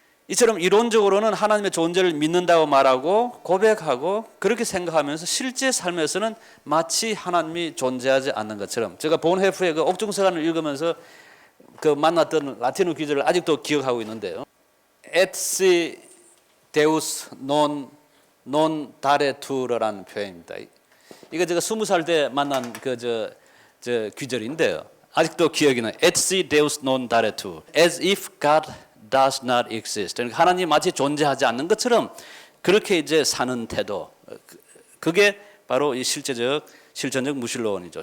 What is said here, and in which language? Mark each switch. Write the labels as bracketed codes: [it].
[ko] 이처럼 이론적으로는 하나님의 존재를 믿는다고 말하고 고백하고 그렇게 생각하면서 실제 삶에서는 마치 하나님이 존재하지 않는 것처럼, 제가 본회프의 그 옥중서관을 읽으면서 그 만났던 라틴어 기절을 아직도 기억하고 있는데요. [la] Et si Deus non daretur라는 표현입니다. [ko] 이거 제가 20살 때 만난 저 귀절인데요. 아직도 기억이 나요. [la] Et si Deus non daretur, [en] as if God does not exist. [ko] 그러니까 하나님 마치 존재하지 않는 것처럼 그렇게 이제 사는 태도. 그게 바로 이 실천적 무신론이죠.